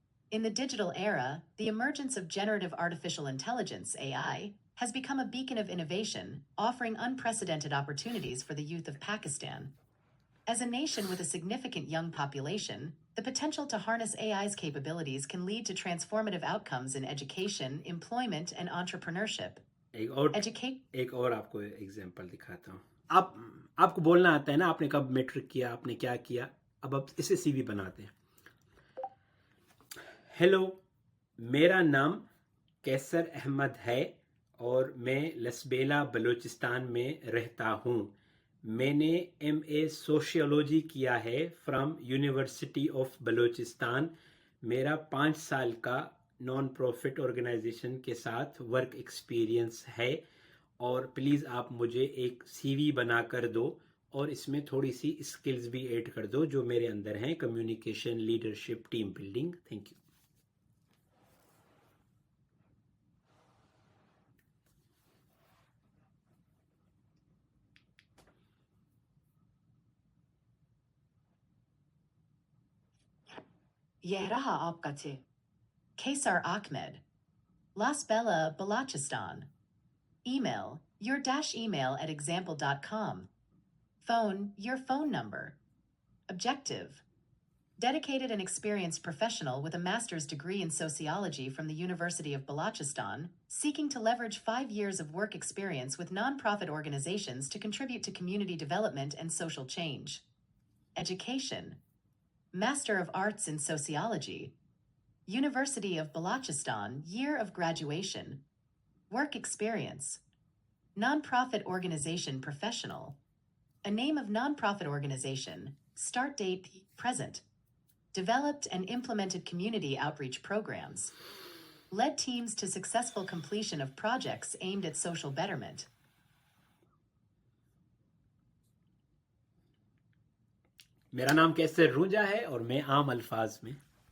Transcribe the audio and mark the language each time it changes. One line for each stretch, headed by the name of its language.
English: In the digital era, the emergence of generative artificial intelligence, AI, has become a beacon of innovation, offering unprecedented opportunities for the youth of Pakistan. As a nation with a significant young population, the potential to harness AI's capabilities can lead to transformative outcomes in education, employment, and entrepreneurship.
Hindi: एक और आपको example दिखाता हूँ. आपको बोलना आता है ना, आपने कब मैट्रिक किया, आपने क्या किया. अब आप इसे सीवी बनाते हैं. हेलो, मेरा नाम कैसर अहमद है और मैं लसबेला बलूचिस्तान में रहता हूँ. मैंने MA सोशियोलॉजी किया है फ्रॉम यूनिवर्सिटी ऑफ बलूचिस्तान. मेरा 5 साल का नॉन प्रॉफिट ऑर्गेनाइजेशन के साथ वर्क एक्सपीरियंस है और प्लीज़ आप मुझे एक CV बना कर दो और इसमें थोड़ी सी स्किल्स भी ऐड कर दो जो मेरे अंदर हैं. Communication, leadership, team building. Thank you. यह रहा आपका tip.
English: Kaysar Ahmed. Las Bella, Balochistan. Email, your-email at example.com. Phone, your phone number. Objective. Dedicated and experienced professional with a master's degree in sociology from the University of Balochistan, seeking to leverage 5 years of work experience with nonprofit organizations to contribute to community development and social change. Education. Master of Arts in Sociology. University of Balochistan, year of graduation. Work experience. Nonprofit organization professional. A name of nonprofit organization. Start date present. Developed and implemented community outreach programs. Led teams to successful completion of projects aimed at social betterment.
Hindi: मेरा नाम कैसर रूंजा है और मैं आम अल्फाज में